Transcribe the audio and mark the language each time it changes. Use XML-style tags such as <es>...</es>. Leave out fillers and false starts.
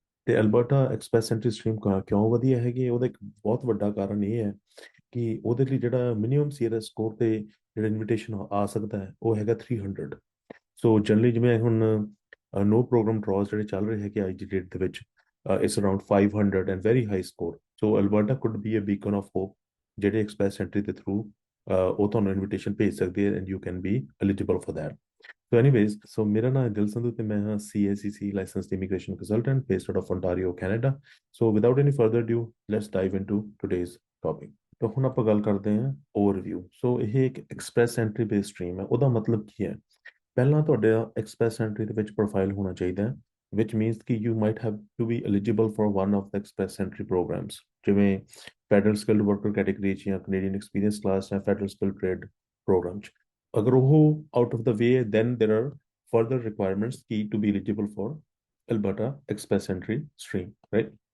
<pa>ਤੇ Alberta express entry stream ਕਿਉਂ ਵਧੀਆ ਹੈਗੀ, ਉਹਦਾ ਇੱਕ ਬਹੁਤ ਵੱਡਾ ਕਾਰਨ ਇਹ ਹੈ ਕਿ ਉਹਦੇ ਲਈ ਜਿਹੜਾ ਮਿਨੀਮਮ ਸੀਆਰਐਸ ਸਕੋਰ ਤੇ ਜਿਹੜਾ ਇਨਵੀਟੇਸ਼ਨ ਆ ਸਕਦਾ ਹੈ ਉਹ ਹੈਗਾ 300। ਸੋ ਜਨਰਲੀ ਜਿਵੇਂ ਹੁਣ ਨੋ ਪ੍ਰੋਗਰਾਮ ਡਰਾਸ ਜਿਹੜੇ ਚੱਲ ਰਹੇ ਹੈਗੇ ਅੱਜ ਦੀ ਡੇਟ ਦੇ ਵਿੱਚ</pa> <en>It's around 500 and very high score. So Alberta could be a beacon of hope</en> <pa>ਜਿਹੜੇ ਐਕਸਪ੍ਰੈਸ ਐਂਟਰੀ ਦੇ ਥਰੂ ਉਹ ਤੁਹਾਨੂੰ ਇਨਵੀਟੇਸ਼ਨ ਭੇਜ ਸਕਦੇ ਹੈ</pa> <en>And you can be eligible for that. So anyways, so</en> <pa>ਮੇਰਾ ਨਾਮ ਦਿਲ ਸੰਧੂ ਤੇ ਮੈਂ ਹਾਂ</pa> <en>CACC licensed immigration consultant based out of Ontario, Canada. So without any further ado, let's dive into today's topic.</en> <pa>ਤਾਂ ਹੁਣ ਆਪਾਂ ਗੱਲ ਕਰਦੇ ਹਾਂ ਓਵਰਵਿਊ। ਸੋ ਇਹ ਇੱਕ ਐਕਸਪ੍ਰੈਸ ਐਂਟਰੀ ਬੇਸਡ ਸਟਰੀਮ ਹੈ। ਉਹਦਾ ਮਤਲਬ ਕੀ ਹੈ? ਪਹਿਲਾਂ ਤੁਹਾਡੇ ਐਕਸਪ੍ਰੈਸ ਐਂਟਰੀ ਦੇ ਵਿੱਚ ਪ੍ਰੋਫਾਈਲ ਹੋਣਾ ਚਾਹੀਦਾ ਹੈ,</pa> <en>which means</en> <pa>ਕਿ</pa> <en>you might have to be eligible for one of the express entry programs</en> <pa>ਜਿਵੇਂ ਫੈਡਰਲ ਸਕਿਲਡ ਵਰਕਰ ਕੈਟੇਗਰੀ 'ਚ ਜਾਂ ਕੈਨੇਡੀਅਨ ਐਕਸਪੀਰੀਅੰਸ ਕਲਾਸ ਜਾਂ ਫੈਡਰਲ ਸਕਿਲਡ ਟ੍ਰੇਡ ਪ੍ਰੋਗਰਾਮ 'ਚ। ਅਗਰ ਉਹ</pa> <en>Out of the way then there are further requirements key to be eligible for Alberta Express Entry stream, right?</en>